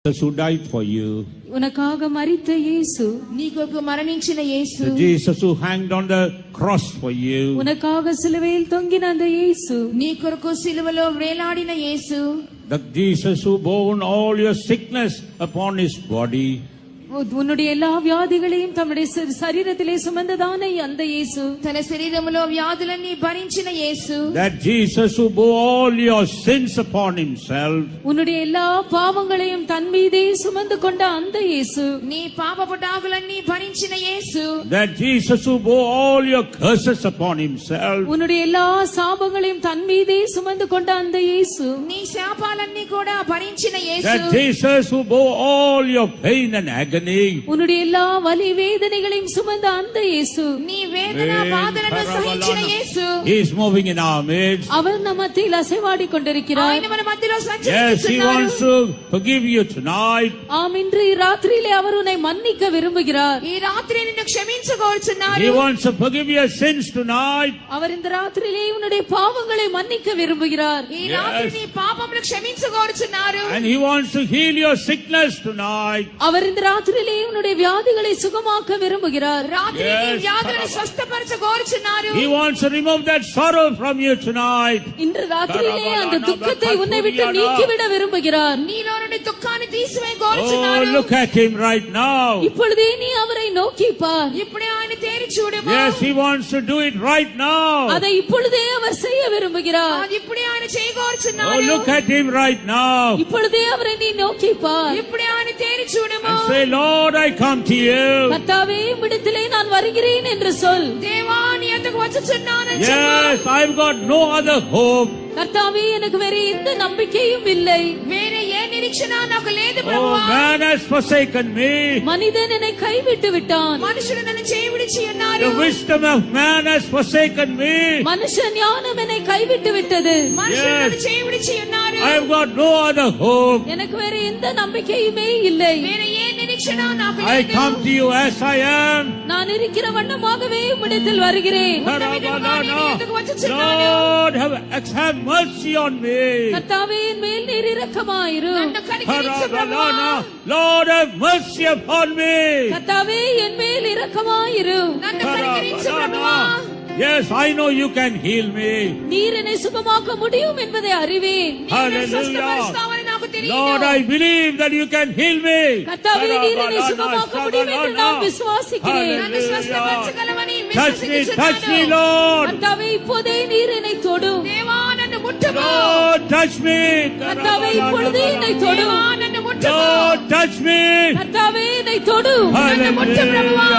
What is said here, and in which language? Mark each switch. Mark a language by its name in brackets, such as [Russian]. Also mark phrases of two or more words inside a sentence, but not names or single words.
[English] who died for you. [Tamil] உனக்காக மரித்த இயேசு, [Telugu] నీ కొరకు మరణించిన యేసు, [English] The Jesus who hanged on the cross for you. [Tamil] உனக்காக சிலுவையில் தொங்கின அந்த இயேசு, [Telugu] నీ కొరకు సిలువలో వేలాడిన యేసు, [English] The Jesus who bore all your sickness upon his body. [Tamil] உன்னுடைய எல்லா வியாதிகளையும் தம்முடைய சரீரத்திலே சுமந்ததான அந்த இயேசு, [Telugu] తన శరీరములో వ్యాధులన్నీ భరించిన యేసు, [English] That Jesus who bore all your sins upon himself. [Tamil] உன்னுடைய எல்லா பாவங்களையும் தன் மீதே சுமந்து கொண்ட அந்த இயேசு, [Telugu] నీ పాపపు డాగులన్నీ భరించిన యేసు, [English] That Jesus who bore all your curses upon himself. [Tamil] உன்னுடைய எல்லா சாபங்களையும் தன் மீதே சுமந்து கொண்ட அந்த இயேசு, [Telugu] నీ శాపాలన్నీ కూడా భరించిన యేసు, [English] That Jesus who bore all your pain and agony. [Tamil] உன்னுடைய எல்லா வலி வேதனைகளையும் சுமந்த அந்த இயேசு, [Telugu] నీ వేదన బాధలను సహించిన యేసు, [English] He is moving in our midst. [Tamil] அவர் நம் மத்தியில் அசைவாடி கொண்டிருக்கிறார். [Telugu] ఆయన మన మధ్యలో [English] Yes, He [Telugu] సంచరిస్తున్నారు. [English] wants to forgive you tonight. [Tamil] ஆம், இன்று ராத்திரியிலே அவர் உன்னை மன்னிக்க விரும்புகிறார். [Telugu] ఈ రాత్రి నిన్ను క్షమించగోరుచున్నారు. [English] He wants to forgive your sins tonight. [Tamil] அவர் இந்த ராத்திரியிலே உன்னுடைய பாவங்களை மன்னிக்க விரும்புகிறார். [Telugu] ఈ రాత్రి నీ పాపములు క్షమించగోరుచున్నారు. [English] And He wants to heal your sickness tonight. [Tamil] அவர் இந்த ராத்திரியிலே உன்னுடைய வியாதிகளை சுகமாக்க விரும்புகிறார். [Telugu] రాత్రి నీ వ్యాధులను స్వస్థపరచగోరుచున్నారు. [English] He wants to remove that sorrow from you tonight. [Tamil] இன்று ராத்திரியிலே அந்த துக்கத்தை உன்னை விட்டு நீக்கிவிட விரும்புகிறார். [Telugu] నీలో నుండి దుఃఖాన్ని [English] Oh, [Telugu] తీసివేయగోరుచున్నారు. [English] look at Him right now. [Tamil] இப்பொழுதே நீ அவரை நோக்கி பார். [Telugu] ఇప్పుడే ఆయన తేరి చూడము. [English] Yes, He wants to do it right now. [Tamil] அதை இப்பொழுதே அவர் செய்ய விரும்புகிறார். [Telugu] అది ఇప్పుడే ఆయన [English] Oh, [Telugu] చేయగోరుచున్నారు. [English] look at Him right now. [Tamil] இப்பொழுதே அவரை நீ நோக்கி பார். [Telugu] ఇప్పుడే ఆయన తేరి చూడము. [English] And say, Lord, I come to you. [Tamil] கர்த்தாவே, உம்மிடத்திலே நான் வருகிறேன் என்று சொல். [Telugu] దేవా నీ యొద్దకు వచ్చుచున్నానని చెప్పు. [English] Yes, I've got no other hope. [Tamil] கர்த்தாவே, எனக்கு வேற எந்த நம்பிக்கையும் இல்லை. [Telugu] వేరే ఏ నిరీక్షణ నాకు లేదు [English] Oh, [Telugu] ప్రభువా. [English] man has forsaken me. [Tamil] மனிதன் என்னை கைவிட்டு விட்டான். [Telugu] మనుషులు నన్ను చేయవిడిచి ఉన్నారు. [English] The wisdom of man has forsaken me. [Tamil] மனுஷ ஞானம் என்னை கைவிட்டு விட்டது. [Telugu] మనుషులు [English] Yes. [Telugu] నన్ను చేయవిడిచి ఉన్నారు. [English] I've got no other hope. [Tamil] எனக்கு வேற எந்த நம்பிக்கையுமே இல்லை. [Telugu] వేరే ఏ నిరీక్షణ నాకు [English] I [Telugu] లేదు. [English] come to you as I am. [Tamil] நான் இருக்கிற வண்ணமாகவே உம்மிடத்தில் வருகிறேன். [English] Lord, have mercy on me. [Tamil] கர்த்தாவே, என் மேல் நீர் இரக்கமாயிரும். [Telugu] నన్ను కనికరించు ప్రభువా. [English] Lord, have mercy upon me. [Tamil] கர்த்தாவே, என் மேல் இரக்கமாயிரும். [Telugu] నన్ను కనికరించు ప్రభువా. [English] Yes, I know you can heal me. [Tamil] நீர் என்னை சுகமாக்க முடியும் என்பதை அறிவேன். [Telugu] నన్ను స్వస్థపరుస్తావని నాకు తెలియదు. [English] Lord, I believe that you can heal me. [Tamil] கர்த்தாவே, நீர் என்னை சுகமாக்க முடியும் என்று நான் விசுவாசிக்கிறேன். [Telugu] నన్ను స్వస్థపరచగలవని [English] Touch me, [Telugu] విశ్వసిస్తున్నాను. [English] Lord. [Tamil] கர்த்தாவே, இப்போதே நீர் என்னை தொடும். [Telugu] దేవా నన్ను ముట్టుము. [English] Lord, touch me. [Tamil] கர்த்தாவே, இப்பொழுதே என்னை தொடும். [Telugu] దేవా నన్ను ముట్టుము. [English] Lord, touch me. [Tamil] கர்த்தாவே, என்னை தொடும். [Telugu] నన్ను ముట్టు ప్రభువా.